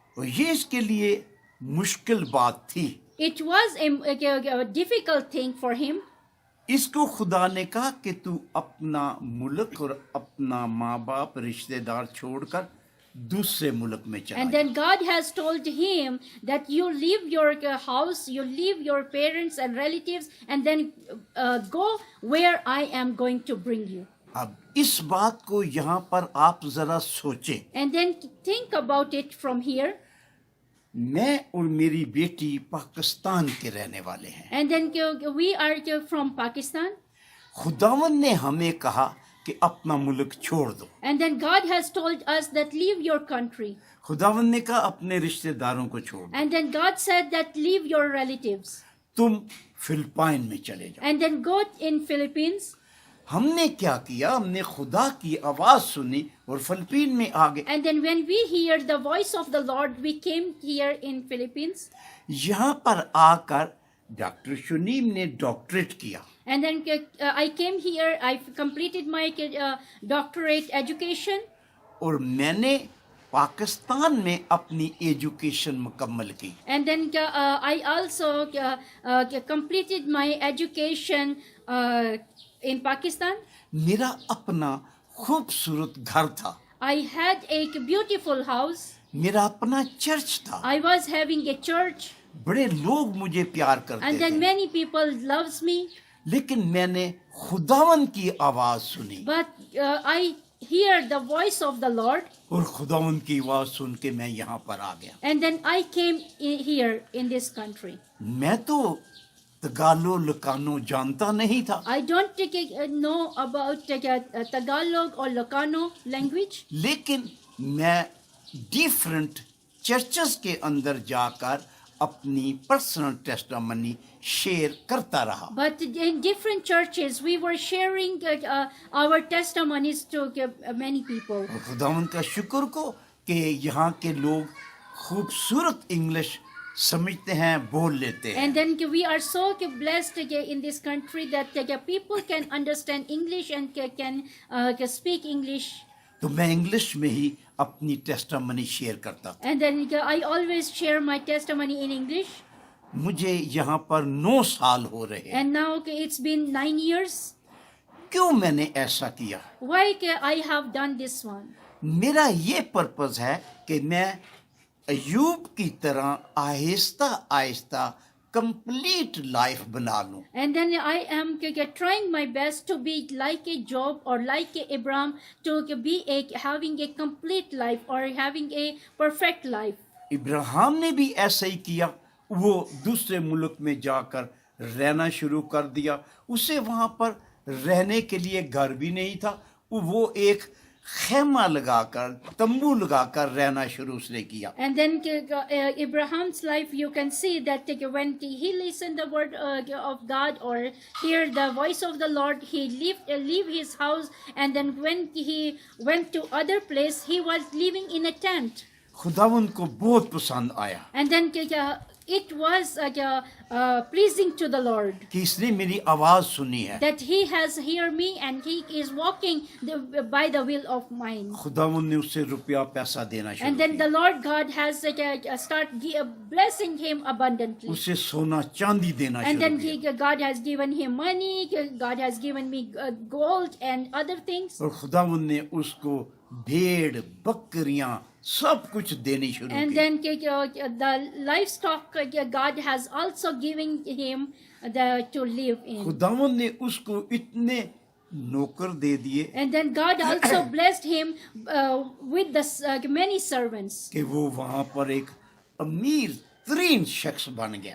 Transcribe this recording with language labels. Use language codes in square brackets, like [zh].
[hi] और ये इसके लिए मुश्किल बात थी। [en] It was a difficult thing for him. [hi] इसको खुदा ने कहा कि तू अपना मुल्क और अपना माँ बाप रिश्तेदार छोड़कर दूसरे मुल्क में चला [en] And [hi] जा। [en] then God has told him that you leave your house, you leave your parents and relatives, and then go where I am going to bring you. [hi] अब इस बात को यहाँ पर आप जरा सोचें। [en] And then think about it from here. [hi] मैं और मेरी बेटी पाकिस्तान के रहने वाले हैं। [en] And then we are from Pakistan. [hi] खुदावन ने हमें कहा कि अपना मुल्क छोड़ दो। [en] And then God has told us that leave your country. [hi] खुदावन ने कहा अपने रिश्तेदारों को छोड़ दो। [en] And then God said that leave your relatives. [hi] तुम फिलिपाइन में चले जाओ। [en] And then go in Philippines. [hi] हमने क्या किया, हमने खुदा की आवाज सुनी और फिलिपीन में आ गए। [en] And then when we hear the voice of the Lord, we came here in Philippines. [hi] यहाँ पर आकर डॉक्टर शुनीम ने डॉक्टरेट किया। [en] And then I came here, I completed my doctorate education. [hi] और मैंने पाकिस्तान में अपनी एजुकेशन मुकम्मल की। [en] And then I also completed my education in Pakistan. [hi] मेरा अपना खूबसूरत घर था। [en] I had a beautiful house. [hi] मेरा अपना चर्च था। [en] I was having a church. [hi] बड़े लोग मुझे प्यार करते [en] And then [hi] थे। [en] many people loves me. [hi] लेकिन मैंने खुदावन की आवाज सुनी [en] But I hear the voice of the Lord. [hi] और खुदावन की आवाज सुन के मैं यहाँ पर आ गया। [en] And then I came here in this country. [hi] मैं तो तगालो लकानो जानता नहीं था। [en] I don't know about Tagalog or Ilocano language. [hi] लेकिन मैं [en] different churches [hi] के अंदर जाकर अपनी पर्सनल टेस्टामनी शेयर करता रहा। [en] But in different churches, we were sharing our testimonies to many people. [hi] और खुदावंद का शुक्र को कि यहाँ के लोग खूबसूरत इंग्लिश समझते हैं, बोल लेते हैं। [en] And then we are so blessed in this country that people can understand English and can speak English. [hi] तो मैं इंग्लिश में ही अपनी टेस्टामनी शेयर करता था। [en] And then I always share my testimony in English. [hi] मुझे यहाँ पर 9 साल हो रहे हैं। [en] And now it's been 9 years. [hi] क्यों मैंने ऐसा किया? [en] Why I have done this one? [hi] मेरा ये पर्पस है कि मैं अयूब की तरह आहिस्ता आहिस्ता [en] complete life [hi] बना लूं। [en] And then I am trying my best to be like a Job or like a Abraham, to be having a complete life or having a perfect life. [hi] Ibrahim ने भी ऐसा ही किया। वो दूसरे मुल्क में जाकर रहना शुरू कर दिया। उसे वहां पर रहने के लिए घर भी नहीं था। वो एक खेमा लगाकर, तंबू लगाकर रहना शुरू उसने किया। [en] And then Abraham's life, you can see that when he listened the word of God or hear the voice of the Lord, he leave his house, and then when he went to other place, he was living in a tent. [hi] खुदावंद को बहुत पसंद आया [en] And then it was pleasing to the Lord [hi] कि इसने मेरी आवाज सुनी है। [en] that he has heard me and he is walking by the will of mine. [hi] खुदावंद ने उसे रुपया पैसा देना शुरू [en] And then [hi] किया। [en] the Lord God has start blessing him abundantly. [hi] उसे सोना चांदी देना [en] And [hi] शुरू [en] then [hi] किया। [en] God has given him money, God has given me gold and other things. [hi] और खुदावंद ने उसको भेड़, बकरियां सब कुछ देनी शुरू [en] And [hi] की। [en] then the livestock God has also given him to live in. [hi] खुदावंद ने उसको इतने नौकर दे दिए [en] And then God also blessed him with the many servants. [hi] कि वो वहां पर एक अमीर तरीन शख्स बन गया।